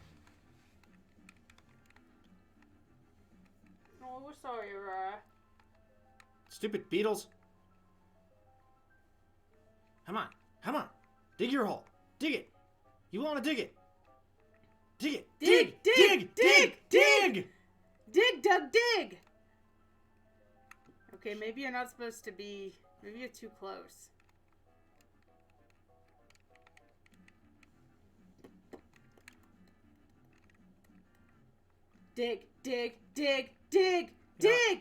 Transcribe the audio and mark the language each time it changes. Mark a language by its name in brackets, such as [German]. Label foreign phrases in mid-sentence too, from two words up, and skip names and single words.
[English] Oh, we're sorry, Aurora. Stupid beetles. Come on. Come on. Dig your hole. Dig it. You want to dig it. Dig it. Dig, dig, dig, dig. Dig, Doug, dig. Okay, maybe you're not supposed to be... Maybe you're too close. Dig, dig, dig, dig, dig!